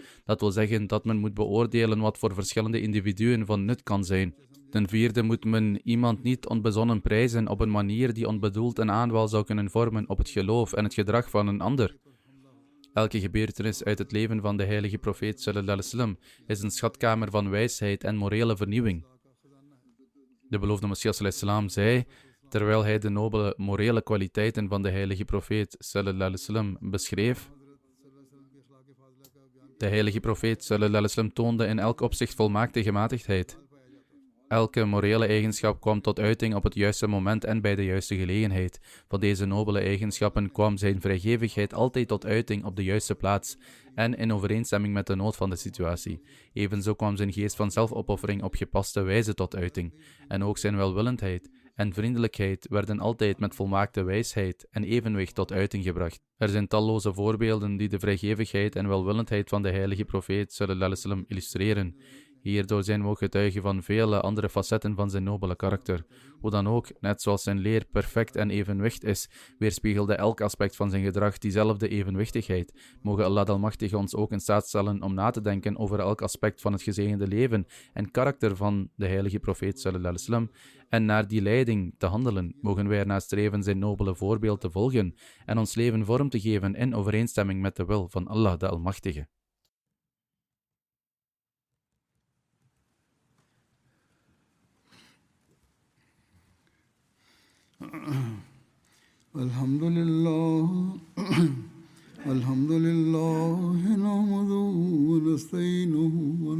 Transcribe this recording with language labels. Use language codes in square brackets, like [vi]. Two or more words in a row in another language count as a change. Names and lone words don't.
[nl] Dat wil zeggen dat men moet beoordelen wat voor verschillende individuen van nut kan zijn. Ten vierde moet men iemand niet onbezonnen prijzen op een manier die onbedoeld een aanval zou kunnen vormen op het geloof en het gedrag van een ander. Elke gebeurtenis uit het leven van de heilige profeet [ar] صلى الله عليه وسلم [nl] is een schatkamer van wijsheid en morele vernieuwing. De beloofde Messias salam zei, terwijl hij de nobele morele kwaliteiten van de heilige profeet [ar] صلى الله عليه وسلم [nl] beschreef. De heilige profeet [ar] صلى الله عليه وسلم [nl] toonde in elk opzicht volmaakte gematigdheid. Elke morele eigenschap kwam tot uiting op het juiste moment en bij de juiste gelegenheid. Van deze nobele eigenschappen kwam zijn vrijgevigheid altijd tot uiting op de juiste plaats en in overeenstemming met de nood van de situatie. Evenzo kwam zijn geest van zelfopoffering op gepaste wijze tot uiting. En ook zijn welwillendheid en vriendelijkheid werden altijd met volmaakte wijsheid en evenwicht tot uiting gebracht. Er zijn talloze voorbeelden die de vrijgevigheid en welwillendheid van de heilige profeet [ar] صلى الله عليه وسلم [nl] illustreren. Hierdoor zijn we ook getuigen van vele andere facetten van zijn nobele karakter. Hoe dan ook, net zoals zijn leer perfect en evenwicht is, weerspiegelde elk aspect van zijn gedrag diezelfde evenwichtigheid. Mogen Allah de Almachtige ons ook in staat stellen om na te denken over elk aspect van het gezegende leven en karakter van de heilige profeet [ar] صلى الله عليه وسلم [nl] en naar die leiding te handelen. Mogen wij ernaar streven zijn nobele voorbeeld te volgen en ons leven vorm te geven in overeenstemming met de wil van Allah de Almachtige. [ar] الحمد لله، نحمده ونستعينه و